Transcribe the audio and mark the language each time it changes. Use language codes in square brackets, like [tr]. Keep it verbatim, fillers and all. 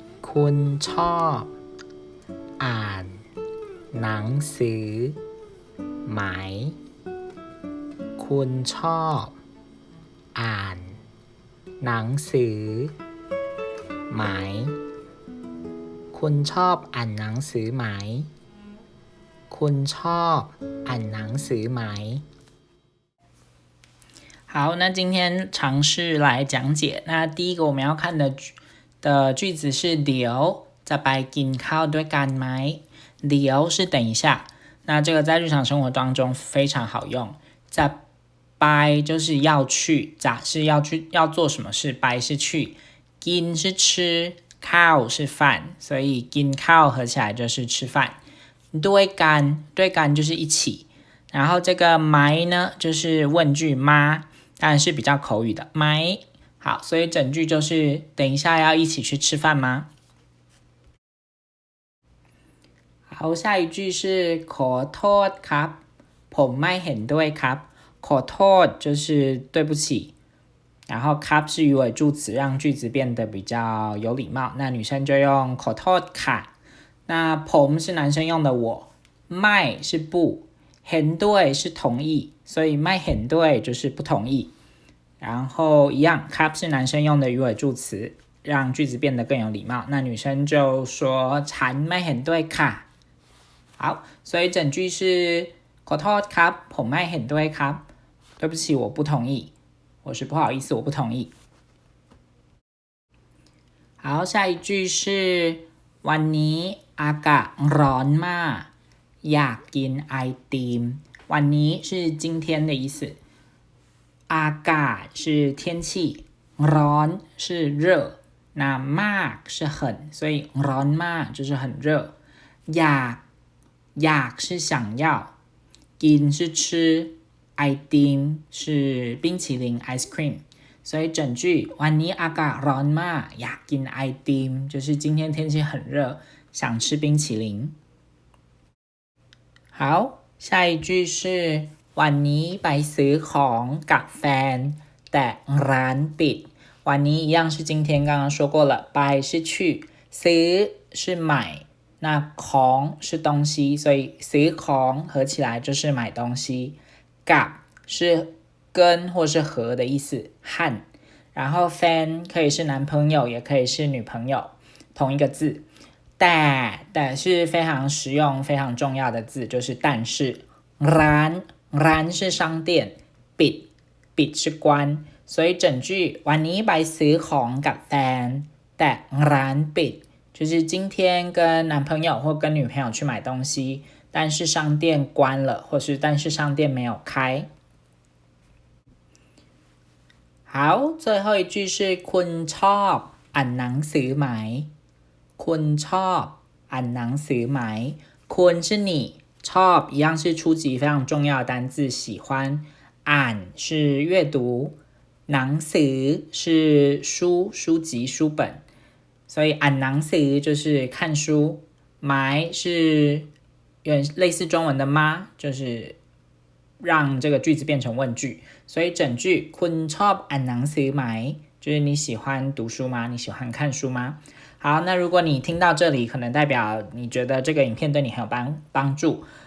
[th] คุณชอบอ่านหนังสือไหมคุณชอบอ่านหนังสือไหมคุณชอบอ่านหนังสือไหมคุณชอบอ่านหนังสือไหม [zh] 好，那今天尝试来讲解。那第一个我们要看的的句子是 [th] เดี๋ยวจะไปกินข้าวด้วยกันไหม [zh] เดี๋ยว是等一下，那这个在日常生活当中非常好用。 จะไป就是要去，จะ是要去要做什么事，ไป是去，กิน是吃，ข้าว是饭，所以กินข้าว合起来就是吃饭。 ด้วยกันด้วยกัน就是一起，然后这个ไหม呢就是问句吗，当然是比较口语的ไหม。好，所以整句就是等一下要一起去吃饭吗？好，下一句是 [th] ขอโทษครับผมไม่เห็นด้วยครับ [zh] ขอโทษ就是对不起，然后ครับ是语尾助词，让句子变得比较有礼貌。那女生就用 [th] ขอโทษค่ะ [zh] 那ผม是男生用的我，ไม่是不，เห็นด้วย是同意，所以ไม่เห็นด้วย就是不同意。然后一样 ครับ 是男生用的语尾助词，让句子变得更有礼貌。那女生就说 [th] ฉันไม่เห็นด้วยค่ะ。 [zh] 好，所以整句是 [th] ขอโทษครับผมไม่เห็นด้วยครับ [zh] 对不起我不同意，我是不好意思我不同意。好，下一句是 [th] วันนี้อากาศร้อนมากอยากกินไอติม [zh] วันนี้是今天的意思 อากาศ是天气ร้อน是热那มาก是很所以ร้อนมาก就是很热อยากอยาก是想要กิน是吃ไอติม是冰淇淋 ice cream所以整句 [th] วันนี้อากาศร้อนมากอยากกินไอติม [zh] 就是今天天气很热想吃冰淇淋。好，下一句是 [th] วันนี้ไปซื้อของกับแฟนแต่ร้านปิด [zh] วันนี้一样是今天刚刚说过了ไป是去ซื้อ是买那ของ是东西所以ซื้อของ合起来就是买东西กับ是跟或是和的意思和然后 fan 可以是男朋友也可以是女朋友同一个字 แต่แต่是非常实用非常重要的字，就是但是。 ร้านร้าน是商店，ปิดปิด是关，所以整句 [th] วันนี้ไปซื้อของกับแฟนแต่ร้านปิด， [zh] 就是今天跟男朋友或跟女朋友去买东西，但是商店关了，或是但是商店没有开。 [th] 好，最后一句是คุณชอบอ่านหนังสือไหม？ คุณชอบอ่านหนังสือไหม？ [zh] คุณ是你，ชอบ一样是初级非常重要的单字，喜欢。 อ่าน是阅读，หนังสือ是书书籍书本，所以อ่านหนังสือ就是看书。买是有点类似中文的吗，就是让这个句子变成问句，所以整句 [th] คุณชอบอ่านหนังสือไหม， [zh] 就是你喜欢读书吗？你喜欢看书吗？好，那如果你听到这里，可能代表你觉得这个影片对你很有帮帮助。